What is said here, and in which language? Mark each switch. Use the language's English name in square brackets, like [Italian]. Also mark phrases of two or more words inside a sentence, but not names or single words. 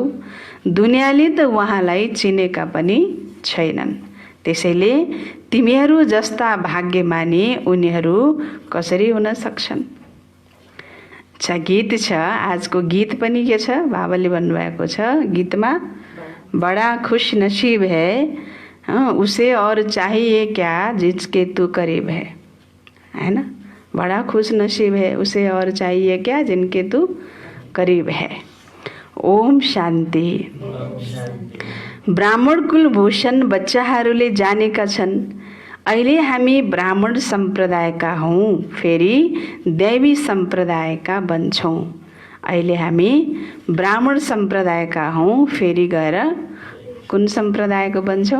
[Nepali] दुनियाँले त उहाँलाई चिनेका पनि छैनन्। त्यसैले तिमीहरू जस्ता भाग्यमानी उनीहरू कसरी हुन सक्छन्? अच्छा, गीत छ। आजको गीत पनि के छ? बाबाले भन्नुभएको छ गीतमा, [Hindi] बड़ा खुश नसीब है उसे और चाहिए क्या जिसके तू करीब है ना। बड़ा खुश नसीब है उसे और चाहिए क्या जिनके तू करीब है। [Nepali] ओम शान्ति। ब्राह्मण कुलभूषण बच्चाहरूले जानेका छन् अहिले हामी ब्राह्मण सम्प्रदायका हौँ, फेरि दैवी सम्प्रदायका बन्छौँ। अहिले हामी ब्राह्मण सम्प्रदायका हौँ, फेरि गएर कुन सम्प्रदायको बन्छौँ?